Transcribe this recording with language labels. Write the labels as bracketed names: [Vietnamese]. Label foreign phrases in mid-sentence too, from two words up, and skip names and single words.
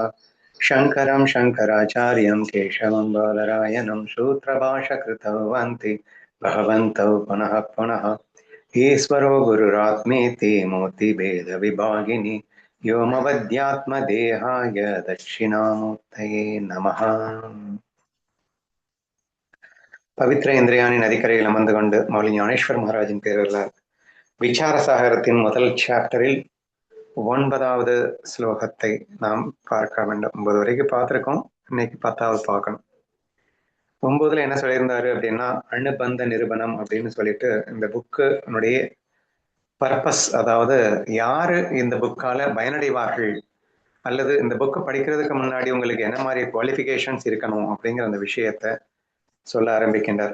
[Sanskrit] शङ्करं शङ्कराचार्यं केशवं बादरायणं सूत्रभाषकृतौ वन्ति भगवन्तौ पुनः पुनः। ईश्वरो गुरुरात्मेति मूर्तिभेदविभागिनि व्योमवद्यात्मदेहाय दक्षिणामूर्तये नमः। [Tamil] பவித்ர இந்திரியாணி நதிக்கரையில் அமர்ந்து கொண்டு மௌலி ஞானேஸ்வர் மகாராஜின் பேரர்களால் விசார சாகரத்தின் முதல் சாப்டரில் 9வது ஸ்லோகத்தை நாம் பார்க்க வேண்டும். 9 வரைக்கும் பார்த்திருக்கோம், இன்னைக்கு 10வது பார்க்கணும். 9ல என்ன சொல்லியிருந்தாரு அப்படின்னா, அணுபந்த நிரூபணம் அப்படின்னு சொல்லிட்டு இந்த புக்குனுடைய பர்பஸ், அதாவது யாரு இந்த புக்கால பயனடைவார்கள் அல்லது இந்த புக்கு படிக்கிறதுக்கு முன்னாடி உங்களுக்கு என்ன மாதிரி குவாலிஃபிகேஷன்ஸ் இருக்கணும் அப்படிங்கிற அந்த விஷயத்த சொல்ல ஆரம்பிக்கின்றார்.